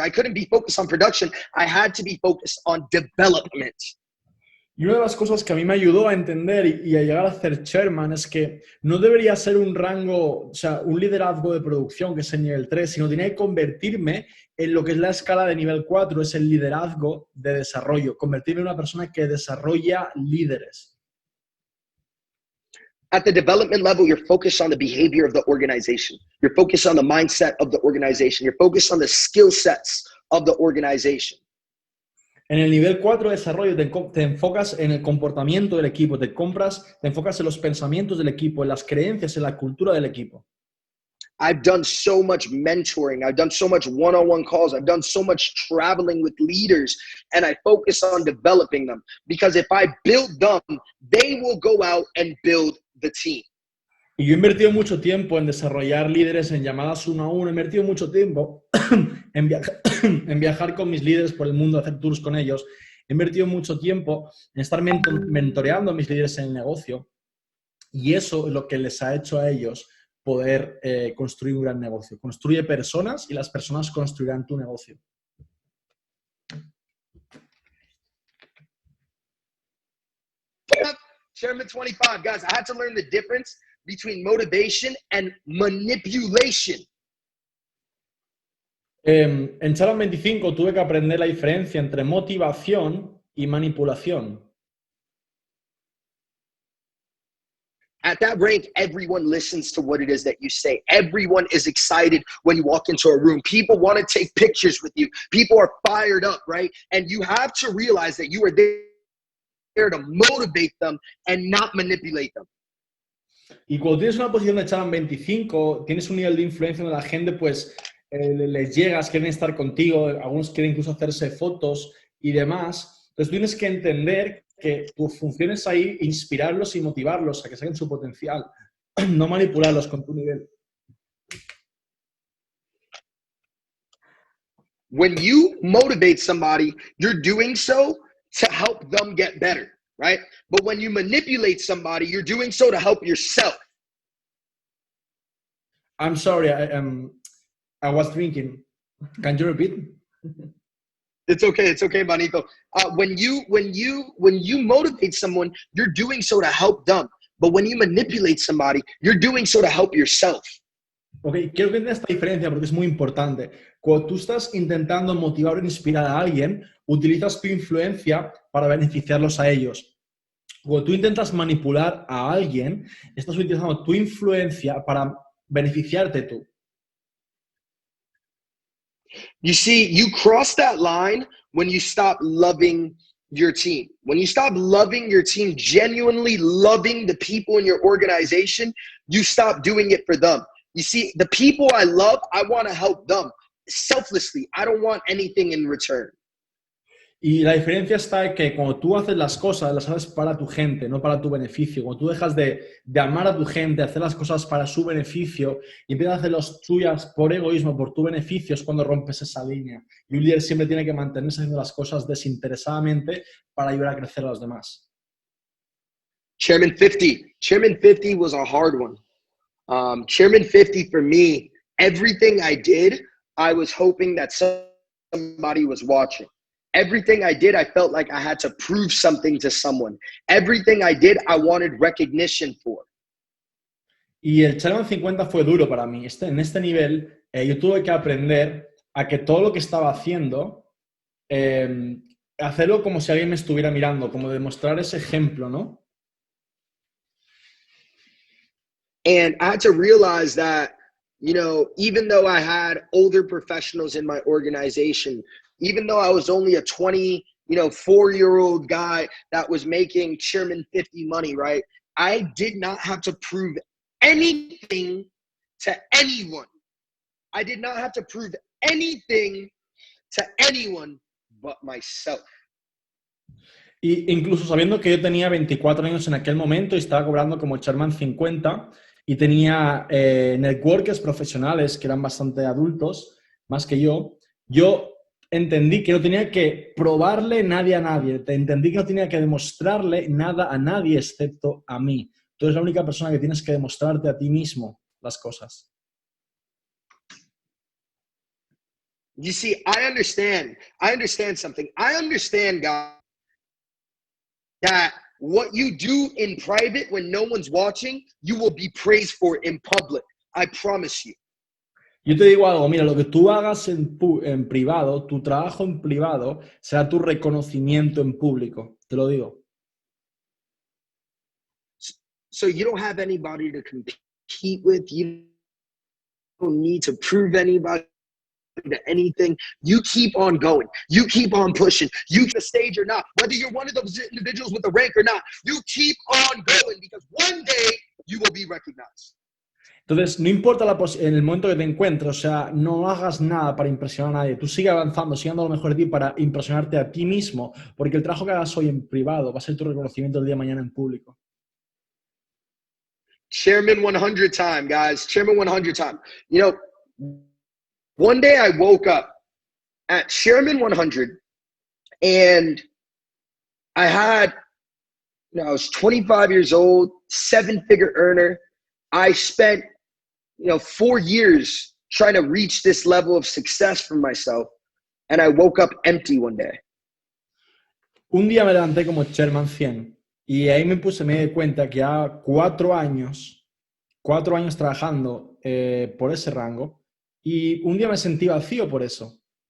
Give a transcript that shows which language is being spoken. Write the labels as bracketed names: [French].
[English] I couldn't be focused on production. I had to be focused on development. [Spanish] Y una de las cosas que a mí me ayudó a entender y a llegar a ser chairman es que no debería ser un rango, o sea, un liderazgo de producción que es el nivel 3, sino tenía que convertirme en lo que es la escala de nivel 4, es el liderazgo de desarrollo, convertirme en una persona que desarrolla líderes. [English] At the development level, you're focused on the behavior of the organization. You're focused on the mindset of the organization. You're focused on the skill sets of the organization. [Spanish] En el nivel 4 de desarrollo te enfocas en el comportamiento del equipo, te enfocas en los pensamientos del equipo, en las creencias, en la cultura del equipo. [English] I've done so much mentoring. I've done so much one-on-one calls. I've done so much traveling with leaders, and I focus on developing them, because if I build them, they will go out and build the team. [Spanish] Y yo he invertido mucho tiempo en desarrollar líderes en llamadas uno a uno, he invertido mucho tiempo en viajar con mis líderes por el mundo, hacer tours con ellos, he invertido mucho tiempo en estar mentoreando a mis líderes en el negocio, y eso es lo que les ha hecho a ellos poder construir un gran negocio. Construye personas y las personas construirán tu negocio. [English] Chairman 25, guys, I had to learn the difference between motivation and manipulation. [Spanish] En Chairman 25 tuve que aprender la diferencia entre motivación y manipulación. [English] At that rank, everyone listens to what it is that you say. Everyone is excited when you walk into a room. People want to take pictures with you. People are fired up, right? And you have to realize that you are there to motivate them and not manipulate them. [Spanish] Y cuando tienes una posición de Chairman 25, tienes un nivel de influencia donde la gente, pues, les llegas, quieren estar contigo, algunos quieren incluso hacerse fotos y demás. Entonces, tienes que entender que tu función es ahí inspirarlos y motivarlos a que saquen su potencial, no manipularlos con tu nivel. [English] When you motivate somebody, you're doing so to help them get better, right? But when you manipulate somebody, you're doing so to help yourself. I'm sorry, I was drinking. Can you repeat? It's okay, Manito. When you motivate someone, you're doing so to help them. But when you manipulate somebody, you're doing so to help yourself. [Spanish] Ok, quiero que entiendas esta diferencia porque es muy importante. Cuando tú estás intentando motivar o inspirar a alguien, utilizas tu influencia para beneficiarlos a ellos. Cuando tú intentas manipular a alguien, estás utilizando tu influencia para beneficiarte tú. [English] You see, you cross that line when you stop loving your team. When you stop loving your team, genuinely loving the people in your organization, you stop doing it for them. You see, the people I love, I want to help them selflessly. I don't want anything in return. [Spanish] Y la diferencia está en que cuando tú haces las cosas, las haces para tu gente, no para tu beneficio. Cuando tú dejas de amar a tu gente, hacer las cosas para su beneficio y empiezas a hacer las tuyas por egoísmo, por tu beneficio, es cuando rompes esa línea. Y un líder siempre tiene que mantenerse haciendo las cosas desinteresadamente para ayudar a crecer a los demás. [English] Chairman 50 was a hard one. Chairman 50 for me, everything I did, I was hoping that somebody was watching. Everything I did, I felt like I had to prove something to someone. Everything I did, I wanted recognition for. [Spanish] Y el Chairman 50 fue duro para mí. En este nivel, yo tuve que aprender a que todo lo que estaba haciendo, hacerlo como si alguien me estuviera mirando, como demostrar ese ejemplo, ¿no? [English] And I had to realize that, you know, even though I had older professionals in my organization, even though I was only a 4-year-old guy that was making Chairman 50 money, right? I did not have to prove anything to anyone. I did not have to prove anything to anyone but myself. [Spanish] Y incluso sabiendo que yo tenía 24 años en aquel momento y estaba cobrando como Chairman 50 y tenía networkers profesionales que eran bastante adultos, más que yo entendí que no tenía que probarle nadie a nadie, entendí que no tenía que demostrarle nada a nadie excepto a mí. Tú eres la única persona que tienes que demostrarte a ti mismo las cosas. [English] You see, I understand something. I understand, God, that what you do in private when no one's watching, you will be praised for in public. I promise you. [Spanish] Yo te digo algo, mira, lo que tú hagas en privado, tu trabajo en privado, será tu reconocimiento en público. Te lo digo. [English] So you don't have anybody to compete with. You don't need to prove anybody to anything. You keep on going. You keep on pushing. You the stage or not, whether you're one of those individuals with the rank or not, you keep on going because one day you will be recognized. [Spanish] Entonces, no importa en el momento que te encuentres, o sea, no hagas nada para impresionar a nadie. Tú sigue avanzando, sigue dando lo mejor de ti para impresionarte a ti mismo, porque el trabajo que hagas hoy en privado va a ser tu reconocimiento el día de mañana en público. [English] Chairman 100 time, guys. Chairman 100 time. You know, one day I woke up at Chairman 100 and I had, I was 25 years old, 7-figure earner. I spent, 4 years trying to reach this level of success for myself. And I woke up empty one day. [Spanish] Un día me levanté como Chairman 100 y ahí me di cuenta que ya 4 años trabajando por ese rango y un día me sentí vacío por eso.